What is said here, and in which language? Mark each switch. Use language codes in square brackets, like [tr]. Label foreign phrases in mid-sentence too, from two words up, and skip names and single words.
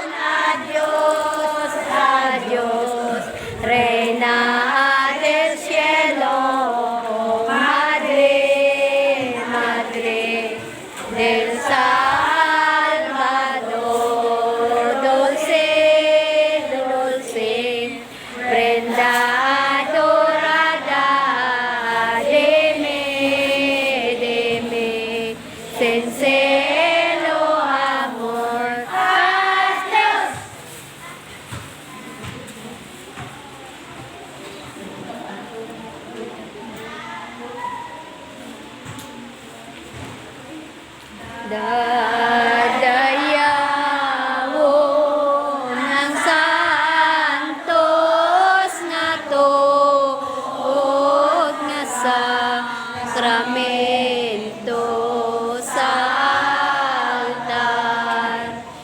[es] Adiós, adiós, Reina del cielo, Madre, Madre del Salvador, dulce, dulce, prenda adorada, deme, sincero amor. Adiós. [hil] Dadayawon ng santos nga tuod nga sakramento sa altar.